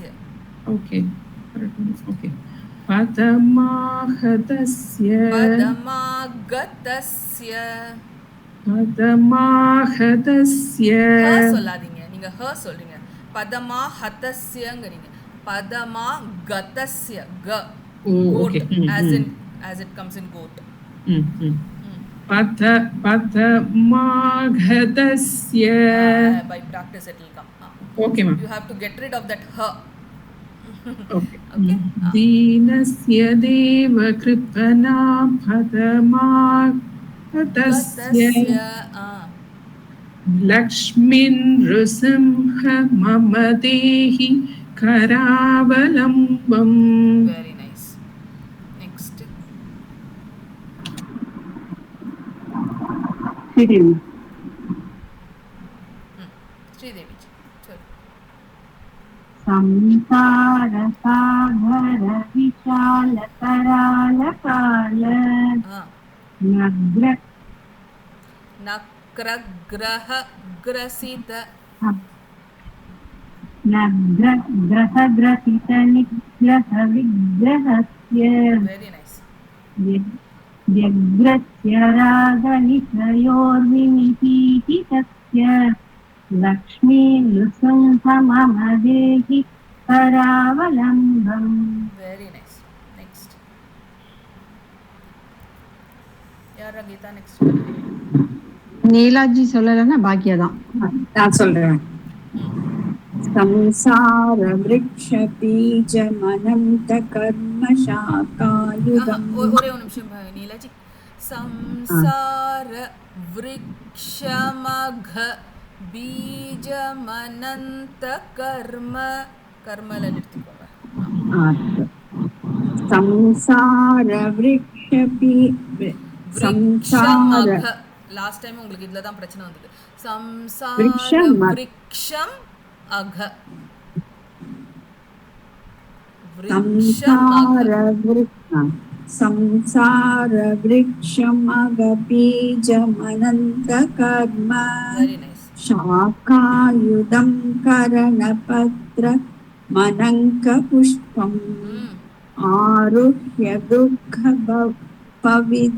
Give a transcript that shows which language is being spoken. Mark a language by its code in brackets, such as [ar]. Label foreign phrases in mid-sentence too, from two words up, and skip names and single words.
[en] okay okay padamahadasya [ta] சொல்லாதீங்க நீங்க ஹ சொல்றீங்க பதமாஹதஸ்யங்கறீங்க பதமாகதஸ்ய க [en] okay as it comes in goat [sa] padamahadasya [en] by practice it will come okay ma'am you have to get rid of that h [sa] okay दीनस्य देव कृपण पदमहदस्य लक्ष्मिन् रुसिंह ममदेहि करावलम्बम्. [en] Very nice. Next. Sridevi. Sridevi. Sorry. [sa] संसार सागर विचल कराल काल नग्र ग्रह ग्रसित ग्रह ग्रसित निग्रह विग्रहस्य [en] very nice [sa] व्यग्रस्य रागनिचयोर्विनिपीडितस्य लक्ष्मी नृसिंहममदेहि करावलम्बम् [en] very nice next யாரா கீதா next [ta] நீலாஜி சொல்லலன்னா பாக்கியா தான் நான் சொல்றேன் [sa] संसार वृक्ष बीज मनंत कर्म शाखायुगम [ta] ஒரே ஒரு நிமிஷம் நீலாஜி [sa] संसार वृक्षमघ बीजमनंत कर्म [ta] कर्मல நிறுத்திக்கோங்க [sa] संसार वृक्ष संसार [ta] லாஸ்ட் டைம் உங்களுக்கு இதுல தான் பிரச்சனை வந்தது [sa] संसार वृक्षम अघ संसार वृक्षमघ बीजमनंत कर्म शाखायुधं करणपत्र मनंक पुष्पम आरुह्य दुःख पविद